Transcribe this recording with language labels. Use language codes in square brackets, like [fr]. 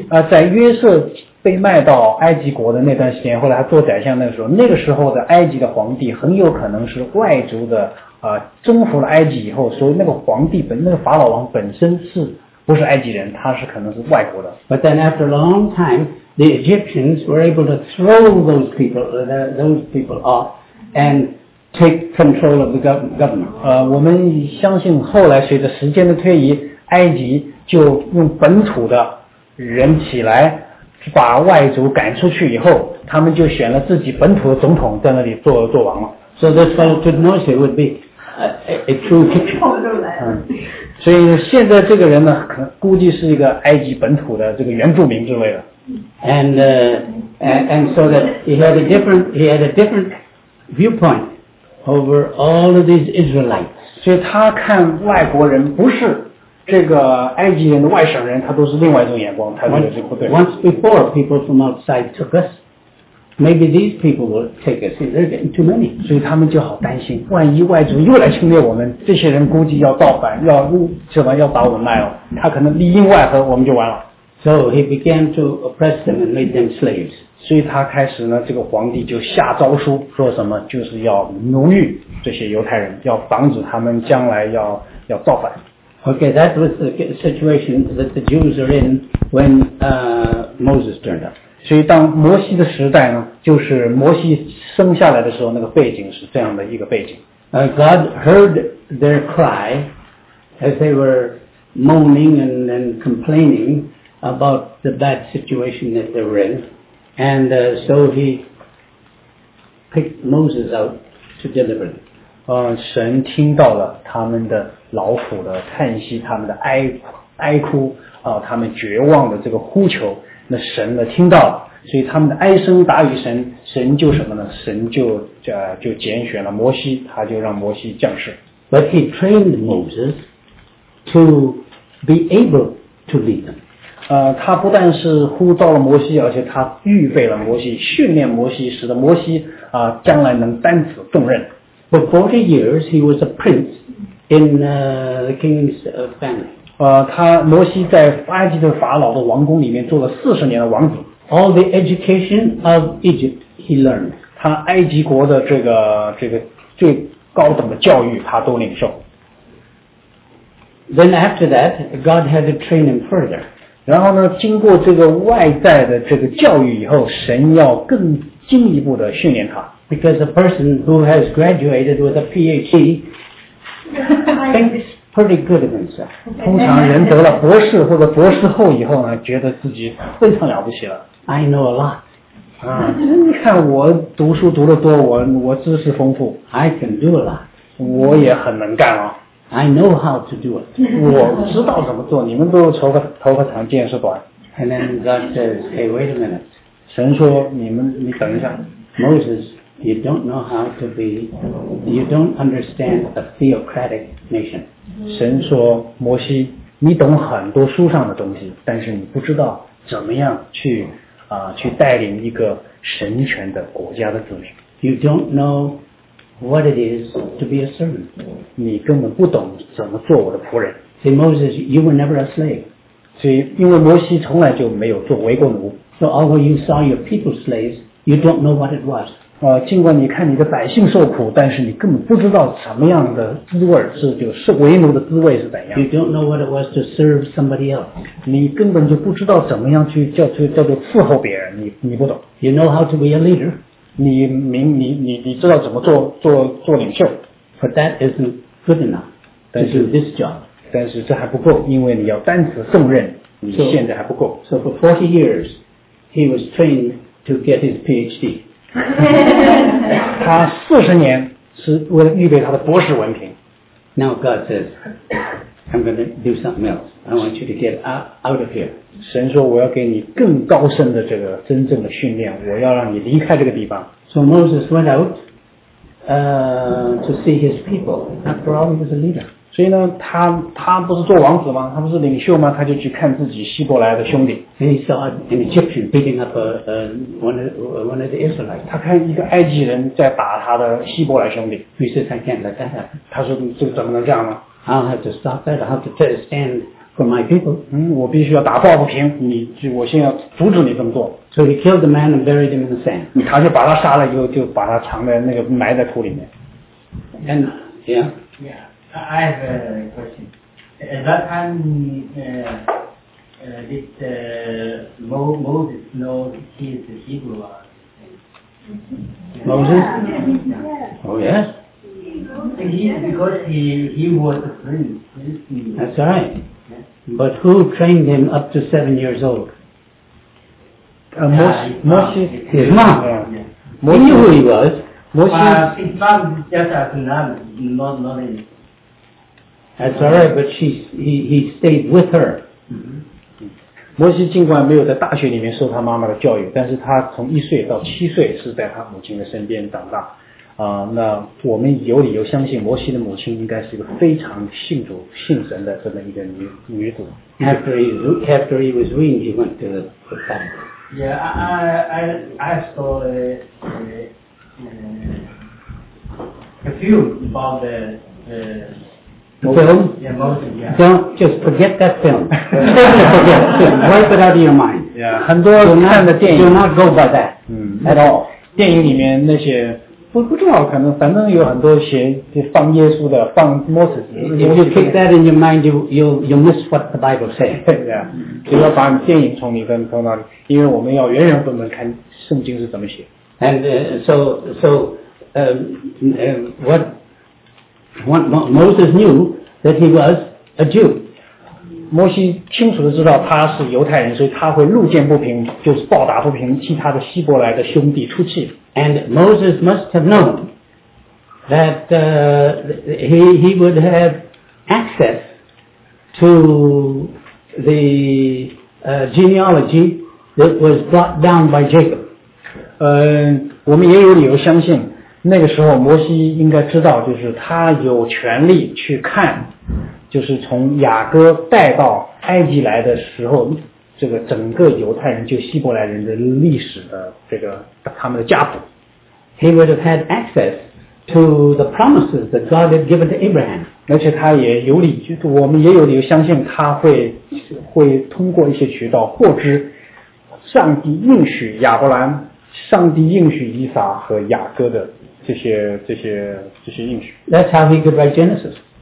[zh] 在约瑟被卖到埃及国的那段时间，后来他做宰相那个时候，那个时候的埃及的皇帝很有可能是外族的，征服了埃及以后，所以那个法老王本身是不是埃及人，他是可能是外国的。 [en] But then after a long time, the Egyptians were able to throw those people off and take control of the government. [zh] 我们相信后来随着时间的推移，埃及就用本土的人起来把外族赶出去以后，他们就选了自己本土的总统在那里做王了。 [en] So this fellow Tutmosi would be a true king. [zh] 所以现在这个人呢，可估计是一个埃及本土的这个原住民之类的。 [en] And so that he had a different viewpoint over all of these Israelites. [zh] 所以他看外国人不是这个埃及人的外省人，他都是另外一种眼光，他觉得这不对。 [en] Once before people from outside took us, maybe these people will take us. They're getting too many. [zh] 所以他们就好担心，万一外族又来侵略我们，这些人估计要造反，要什么要把我们卖了，他可能里应外合，我们就完了。 [en] So he began to oppress them and made them slaves. [zh] 所以他开始呢，这个皇帝就下诏书，说什么就是要奴役这些犹太人，要防止他们将来要造反。 [en] Okay, that was the situation that the Jews are in when Moses turned up. [zh] 所以当摩西的时代呢，就是摩西生下来的时候，那个背景是这样的一个背景。 [en] God heard their cry as they were moaning and complaining about the bad situation that they were in, and so he picked Moses out to deliver them. [zh] 神听到了他们的劳苦的叹息，他们的哀哭啊，他们绝望的这个呼求，那神呢听到了，所以他们的哀声达于神，神就什么呢？神就拣选了摩西，他就让摩西降世。 [en] But he trained Moses to be able to lead them. [zh] 他不但是呼召了摩西，而且他预备了摩西，训练摩西，使得摩西将来能担此重任。 [en] For 40 years, he was a prince in the king's family. [zh] 他摩西在埃及的法老的王宫里面做了40年的王子。 [en] All the education of Egypt he learned. [zh] 他埃及国的这个最高等的教育他都领受。 [en] Then after that, God had to train him further. [zh] 然后呢，经过这个外在的这个教育以后，神要更进一步的训练他。 [en] Because a person who has graduated with a PhD thinks pretty good of himself. [zh] 通常人得了博士或者博士后以后呢，觉得自己非常了不起了。 [en] I know a lot. [zh] 你看我读书读得多，我知识丰富。 [en] I can do a lot. [zh] 我也很能干哦。 [en] I know how to do it. [zh] 我知道怎么做，你们都头发长见识短。 [en] And then God says, hey, wait a minute. [zh] 神说你等一下。 [en] Moses,You don't know how to be, you don't understand a theocratic nation. [zh] 神说，摩西，你懂很多书上的东西，但是你不知道怎么样去带领一个神权的国家的子民。 [en] You don't know what it is to be a servant. [zh] 你根本不懂怎么做我的仆人。 [en] See, Moses, you were never a slave. [zh] 所以，因为摩西从来就没有作为过奴。 [en] So although you saw your people slaves, you don't know what it was. [zh] 尽管你看你的百姓受苦，但是你根本不知道什么样的滋味是就是为奴的滋味是怎样。 [en] You don't know what it was to serve somebody else. [zh] 你根本就不知道怎么样去叫做伺候别人，你不懂。 [en] You know how to be a leader. [zh] 你知道怎么做领袖。 [en] But that isn't good enough to do this job. [zh] 但是这还不够，因为你要担此重任，你现在还不够。 [en] So for 40 years, he was trained to get his PhD. [zh] 他四十年是为了预备他的博士文凭。 [en] Now God says, I'm going to do something else. I want you to get out of here. [zh] 神说我要给你更高深的这个真正的训练，我要让你离开这个地方。 [en] So Moses went out, to see his people. After all, he was a leader. [zh] 所以呢，他不是做王子吗？他不是领袖吗？他就去看自己希伯来的兄弟。 [en] And he saw an Egyptian beating up one of the Israelites. [zh] 他看一个埃及人在打他的希伯来兄弟。 [en] He says, I can't let that happen. [zh] 他说这怎么能这样呢？ [en] I'll have to stop that. I'll have to stand for my people. [zh] 我必须要打抱不平，我先要阻止你这么做。 [en] So he killed the man and buried him in the sand. [zh] 他就把他杀了以后，就把他藏在那个埋在土里面。 [en] And I have a question. At that time, did Moses know he is a Hebrew? Moses? Yeah. Oh, yes. Because he was a prince. That's right. Yeah. But who trained him up to 7 years old? Moses. His mom. Moses knew who he was. Moses. His mom is just as nice, not him. That's all right, but he stayed with her. [zh] 摩西尽管没有在大学里面受他妈妈的教育，但是他从一岁到七岁是在他母亲的身边长大。那我们有理由相信摩西的母亲应该是一个非常信主信神的这么一个女子。 [en] After he was weaned, he went to the temple. Yeah, I saw a few about the film? Yeah, mostly, yeah. Don't just forget that film. Forget film. Wipe it out of your mind. Yeah. [zh] 很多看的电影 [en] do not go by that、嗯、 at all. [zh] 电影里面那些不重要，可能反正有很多写放耶稣的，放摩西的。 [en] If you keep that in your mind, you miss what the Bible says. [zh] 对啊，就要把电影从里跟从那里，因为我们要原原本本看圣经是怎么写。 [en] And what Moses knew that he was a Jew. [zh] 摩西清楚地知道他是犹太人，所以他会路见不平，就是暴打不平，替他的希伯来的兄弟出气。 [en] And Moses must have known that he would have access to the genealogy that was brought down by Jacob. [zh] 我们也有理由相信，那个时候摩西应该知道，就是他有权利去看，就是从雅各带到埃及来的时候，这个整个犹太人就希伯来人的历史的这个他们的家谱。 [en] He would have had access to the promises that God had given to Abraham. [zh] 而且他也有理，我们也有理由相信他会通过一些渠道获知上帝应许亚伯兰、上帝应许以撒和雅各的这些应许。 [en] That's how he could write Genesis.